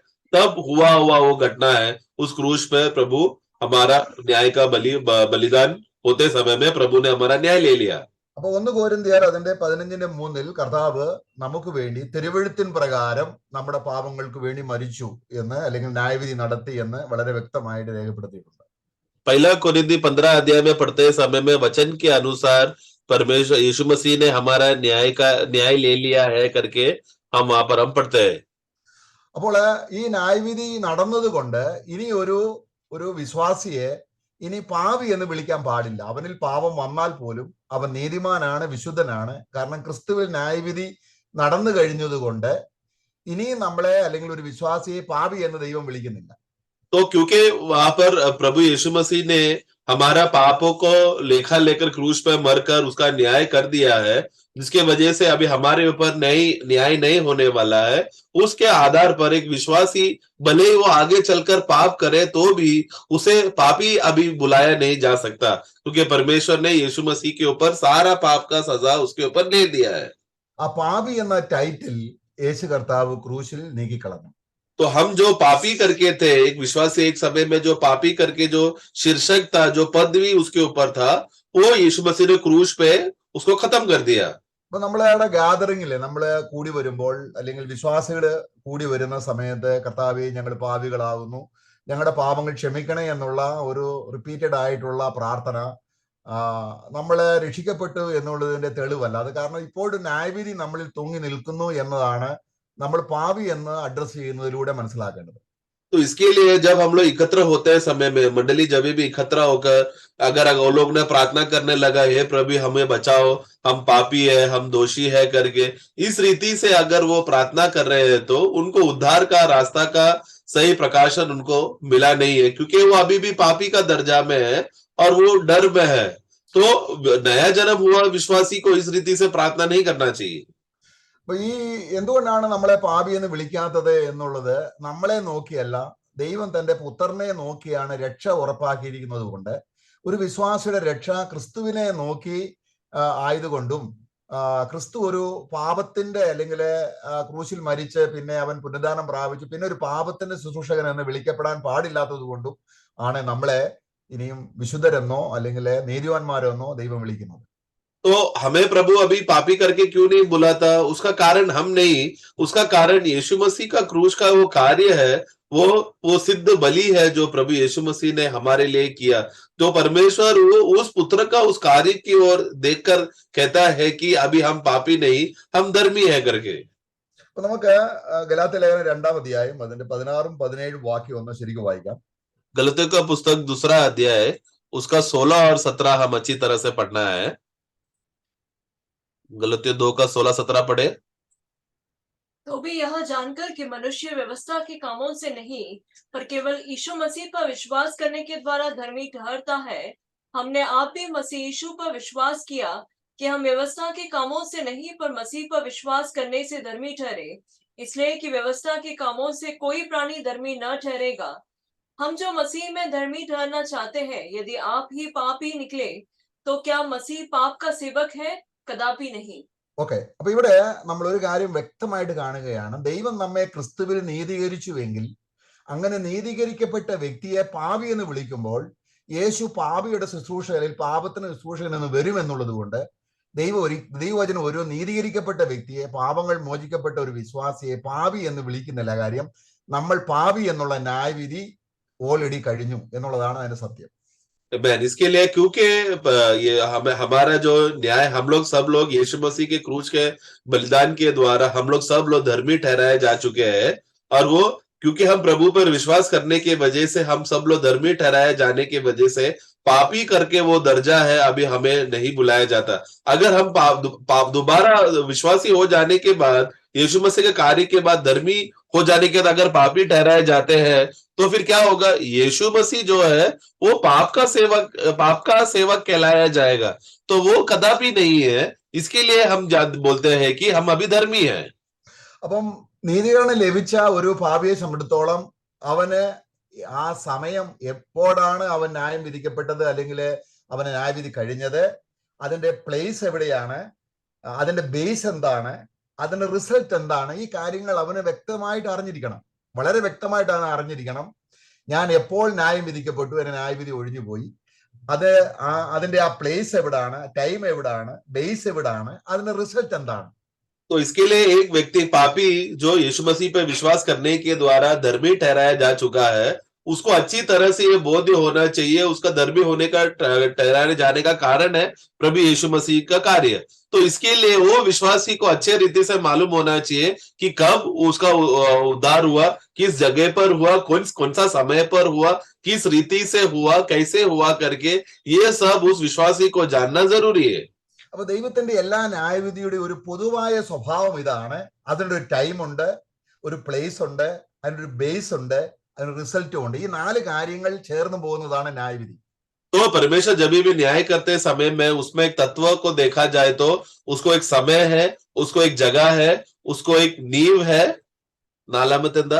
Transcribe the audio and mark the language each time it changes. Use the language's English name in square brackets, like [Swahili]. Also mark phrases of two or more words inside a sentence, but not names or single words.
[Hindi] तब हुआ वो घटना है. उस क्रूस पे प्रभु हमारा न्याय का बलिदान होते समय में प्रभु ने हमारा न्याय ले लिया. [Malayalam] അപ്പൊ 1 കൊരിന്ത്യർ അതിന്റെ 15:3 കർത്താവ് നമുക്ക് വേണ്ടി തിരുവെഴുത്തിൻ പ്രകാരം നമ്മുടെ പാപങ്ങൾക്ക് വേണ്ടി മരിച്ചു എന്ന് അല്ലെങ്കിൽ ന്യായവിധി നടത്തി എന്ന് വളരെ വ്യക്തമായിട്ട് രേഖപ്പെടുത്തിയിട്ടുണ്ട്. [Hindi] पहला कोरिन्थी 15 अध्याय में पढ़ते समय में वचन के अनुसार परमेश्वर यीशु मसीह ने हमारा न्याय ले लिया है करके हम वहां पर हम पढ़ते हैं. [Malayalam] അപ്പോൾ ഈ ന്യായവിധി നടന്നത് കൊണ്ട് ഇനി ഒരു വിശ്വാസിയെ ഇനി പാപി എന്ന് വിളിക്കാൻ പാടില്ല. അവനിൽ പാപം വന്നാൽ പോലും അവൻ നീതിമാനാണ്, വിശുദ്ധനാണ്. കാരണം ക്രിസ്തുവിൽ ന്യായവിധി നടന്നു കഴിഞ്ഞതുകൊണ്ട് ഇനി നമ്മളെ അല്ലെങ്കിൽ ഒരു വിശ്വാസിയെ പാപി എന്ന് ദൈവം വിളിക്കുന്നില്ല. [Hindi] तो क्योंकि वहां पर प्रभु यीशु मसीह ने हमारा पापों को लेखा लेकर क्रूस पर मरकर उसका न्याय कर दिया है, जिसके वजह से अभी हमारे ऊपर न्याय नहीं होने वाला है. उसके आधार पर एक विश्वासी भले ही वो आगे चलकर पाप करे तो भी उसे पापी अभी बुलाया नहीं जा सकता, क्योंकि परमेश्वर ने यीशु मसीह के ऊपर सारा पाप का सजा उसके ऊपर ले दिया है. [Malayalam] ആ പാപി എന്ന ടൈറ്റിൽ യേശു കർത്താവ് ക്രൂശിൽ നീക്കിക്കളഞ്ഞു. [Hindi] तो हम जो पापी करके थे, एक विश्वासी एक समय में जो पापी करके जो शीर्षक था, जो पदवी उसके ऊपर था, वो यीशु मसीह ने क्रूस पे उसको खत्म कर दिया. [Malayalam] അപ്പൊ നമ്മളവിടെ ഗ്യാതറിംഗില് നമ്മള് കൂടി വരുമ്പോൾ അല്ലെങ്കിൽ വിശ്വാസികള് കൂടി വരുന്ന സമയത്ത് കർത്താവേ ഞങ്ങൾ പാപികളാകുന്നു, ഞങ്ങളുടെ പാപങ്ങൾ ക്ഷമിക്കണേ എന്നുള്ള ഒരു റിപ്പീറ്റഡ് ആയിട്ടുള്ള പ്രാർത്ഥന നമ്മളെ രക്ഷിക്കപ്പെട്ടു എന്നുള്ളതിന്റെ തെളിവല്ല. അത് കാരണം ഇപ്പോഴും ന്യായവിധി നമ്മളിൽ തൂങ്ങി നിൽക്കുന്നു എന്നതാണ് നമ്മൾ പാപി എന്ന് അഡ്രസ് ചെയ്യുന്നതിലൂടെ മനസ്സിലാക്കേണ്ടത്. [Hindi] तो इसके लिए जब हम लोग एकत्र होते हैं समय में, मंडली जब भी एकत्र होकर अगर वो लोग ने प्रार्थना करने लगा, हे प्रभु हमें बचाओ, हम पापी है, हम दोषी है करके, इस रीति से अगर वो प्रार्थना कर रहे हैं तो उनको उद्धार का रास्ता का सही प्रकाशन उनको मिला नहीं है, क्योंकि वो अभी भी पापी का दर्जा में है और वो डर में है. तो नया जन्म हुआ विश्वासी को इस रीति से प्रार्थना नहीं करना चाहिए. [Malayalam] അപ്പൊ ഈ എന്തുകൊണ്ടാണ് നമ്മളെ പാപി എന്ന് വിളിക്കാത്തത് എന്നുള്ളത് നമ്മളെ നോക്കിയല്ല, ദൈവം തന്റെ പുത്രനെ നോക്കിയാണ് രക്ഷ ഉറപ്പാക്കിയിരിക്കുന്നത് കൊണ്ട് ഒരു വിശ്വാസിയുടെ രക്ഷ ക്രിസ്തുവിനെ നോക്കി ആയതുകൊണ്ടും ക്രിസ്തു ഒരു പാപത്തിന്റെ അല്ലെങ്കിൽ ക്രൂശിൽ മരിച്ച് പിന്നെ അവൻ പുനരുദ്ധാനം പ്രാപിച്ചു പിന്നെ ഒരു പാപത്തിന്റെ ശുശ്രൂഷകൻ എന്ന് വിളിക്കപ്പെടാൻ പാടില്ലാത്തത് കൊണ്ടും ആണ് നമ്മളെ ഇനിയും വിശുദ്ധരെന്നോ അല്ലെങ്കിൽ നീതിവാന്മാരെന്നോ ദൈവം വിളിക്കുന്നത്. [Hindi] तो हमें प्रभु अभी पापी करके क्यों नहीं बुलाता? उसका कारण हम नहीं, उसका कारण यीशु मसीह का क्रूस का वो कार्य है, वो सिद्ध बलि है जो प्रभु यीशु मसीह ने हमारे लिए किया. तो परमेश्वर वो उस पुत्र का उस कार्य की ओर देखकर कहता है कि अभी हम पापी नहीं, हम धर्मी है करके. [Malayalam] അപ്പൊ നമുക്ക് ഗലാത്യ ലേഖനം 2-ാം അധ്യായം അതിന്റെ 16-ഉം 17-ഉം വാക്യം ഒന്ന് ശരിക്കും വായിക്കാം. [Hindi] गलतियों का पुस्तक 2 अध्याय उसका 16 और 17 हम अच्छी तरह से पढ़ना है. गलतियों 2 का 16-17 पढ़े. तो भी यह जानकर कि मनुष्य व्यवस्था के कामों से नहीं पर केवल यीशु मसीह पर विश्वास करने के द्वारा धर्मी ठहरता है, हमने आप भी मसीह यीशु पर विश्वास किया कि हम व्यवस्था के कामों से नहीं पर मसीह पर विश्वास करने से धर्मी ठहरे, इसलिए कि व्यवस्था के कामों से कोई प्राणी धर्मी न ठहरेगा. हम जो मसीह में धर्मी ठहरना चाहते हैं, यदि आप ही पापी निकले तो क्या मसीह पाप का सेवक है? कदापि नहीं. [Malayalam] ഓക്കെ, അപ്പൊ ഇവിടെ നമ്മൾ ഒരു കാര്യം വ്യക്തമായിട്ട് കാണുകയാണ്. ദൈവം നമ്മെ ക്രിസ്തുവിൽ നീതീകരിച്ചുവെങ്കിൽ അങ്ങനെ നീതീകരിക്കപ്പെട്ട വ്യക്തിയെ പാപി എന്ന് വിളിക്കുമ്പോൾ യേശു പാപിയുടെ ശുശ്രൂഷകളിൽ പാപത്തിന് ശുശ്രൂഷകൻ എന്ന് വരുമെന്നുള്ളത് കൊണ്ട് ദൈവവചനം ഒരു നീതീകരിക്കപ്പെട്ട വ്യക്തിയെ, പാപങ്ങൾ മോചിക്കപ്പെട്ട ഒരു വിശ്വാസിയെ പാപി എന്ന് വിളിക്കുന്നില്ല. കാര്യം നമ്മൾ പാപി എന്നുള്ള ന്യായവിധി ഓൾറെഡി കഴിഞ്ഞു എന്നുള്ളതാണ് അതിന്റെ സത്യം. [Hindi] इसके लिए क्योंकि ये हमारा जो न्याय, हम लोग सब लोग यीशु मसीह के क्रूस के बलिदान के द्वारा हम लोग सब लोग धर्मी ठहराए जा चुके हैं, और वो क्योंकि हम प्रभु पर विश्वास करने के वजह से हम सब लोग धर्मी ठहराए जाने के वजह से पापी करके वो दर्जा है, अभी हमें नहीं बुलाया जाता। अगर हम दोबारा विश्वासी हो जाने के बाद, यीशु मसीह के कार्य के बाद, धर्मी हो जाने के बाद अगर पापी ठहराए जाते हैं, तो फिर क्या होगा? यीशु मसीह जो है वो पाप का सेवक कहलाया जाएगा, तो वो कदापि नहीं है। इसके लिए हम बोलते हैं कि हम अभी धर्मी हैं। [Malayalam] അപ്പം നീതീകരണം ലഭിച്ച ഒരു പാപിയെ സംബന്ധിച്ചിടത്തോളം അവന് ആ സമയം എപ്പോഴാണ് അവൻ ന്യായം വിധിക്കപ്പെട്ടത്, അല്ലെങ്കിൽ അവന് ന്യായവിധി കഴിഞ്ഞത്, അതിന്റെ പ്ലേസ് എവിടെയാണ്, അതിന്റെ ബേസ് എന്താണ്, അതിന്റെ റിസൾട്ട് എന്താണ്, ഈ കാര്യങ്ങൾ അവന് വ്യക്തമായിട്ട് അറിഞ്ഞിരിക്കണം. വളരെ വ്യക്തമായിട്ടാണ് അറിഞ്ഞിരിക്കണം. ഞാൻ എപ്പോൾ ന്യായം വിധിക്കപ്പെട്ടു, എന്റെ ന്യായവിധി ഒഴിഞ്ഞു പോയി, അത് അതിന്റെ ആ പ്ലേസ് എവിടാണ്, ടൈം എവിടാണ്, ബേസ് എവിടാണ്, അതിന്റെ റിസൾട്ട് എന്താണ്. [Hindi] तो इसके लिए एक व्यक्ति पापी जो यीशु मसीह पर विश्वास करने के द्वारा धर्मी ठहराया जा चुका है, उसको अच्छी तरह से ये बोध होना चाहिए, उसका धर्मी होने का ठहराने जाने का कारण है प्रभु यीशु मसीह का कार्य। तो इसके लिए वो विश्वासी को अच्छे रीति से मालूम होना चाहिए कि कब उसका उद्धार हुआ, किस जगह पर हुआ, कौन सा समय पर हुआ, किस रीति से हुआ, कैसे हुआ करके, ये सब उस विश्वासी को जानना जरूरी है। [Malayalam] അപ്പൊ ദൈവത്തിന്റെ എല്ലാ ന്യായവിധിയുടെ ഒരു പൊതുവായ സ്വഭാവം ഇതാണ്. അതിൻ്റെ ഒരു ടൈം ഉണ്ട്, ഒരു പ്ലേസ് ഉണ്ട്, അതിൻ്റെ ഒരു ബേസ് ഉണ്ട്, അതിന് റിസൾട്ടും ഉണ്ട്. ഈ 4 കാര്യങ്ങൾ ചേർന്ന് പോകുന്നതാണ് ന്യായവിധി. [Hindi] तो परमेश्वर जब भी न्याय करते समय में उसमें एक तत्व को देखा जाए तो उसको एक समय है, उसको एक जगह है, उसको एक नींव है, नालामतेंदा,